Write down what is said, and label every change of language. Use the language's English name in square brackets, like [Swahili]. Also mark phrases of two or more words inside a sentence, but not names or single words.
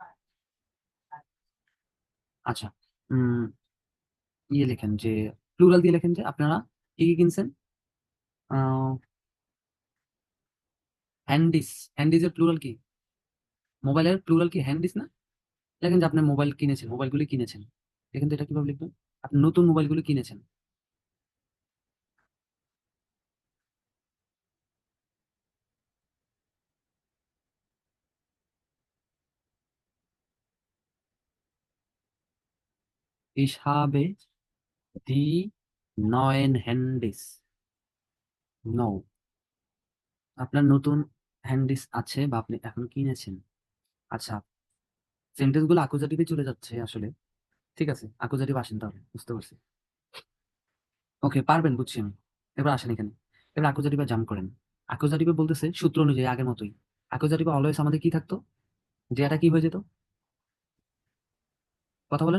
[Bangla] আচ্ছা, উম ইয়ে লেখেন যে, প্লুরাল দিয়ে লেখেন যে আপনারা কি কি কিনছেন। হ্যান্ডিস, হ্যান্ডিসের প্লুরাল কি? মোবাইলের প্লুরাল কি হ্যান্ডিস না? দেখেন যে আপনি মোবাইল কিনেছেন, মোবাইলগুলি কিনেছেন, দেখেন তো এটা কিভাবে লিখবেন, আপনি নতুন মোবাইলগুলি কিনেছেন। [German] Ich habe die neuen Handys। [Bangla] নো, আপনার নতুন হ্যান্ডিস আছে বা আপনি এখন কিনেছেন। আচ্ছা, সেন্টেন্স গুলো আকুজাটিভে চলে যাচ্ছে আসলে, ঠিক আছে, আকুজাটিভ আসেন তাহলে, বুঝতে পারছি। ওকে, পারবেন, বুঝছি আমি। এবার আসেন এখানে, এবার আকুজাটিভে জাম্প করেন। আকুজাটিভে বলতেছে সূত্র অনুযায়ী আগের মতোই, আকুজাটিভে অলওয়েজ আমাদের কি থাকতো, যে এটা কি হয়ে যেত, কথা বলেন।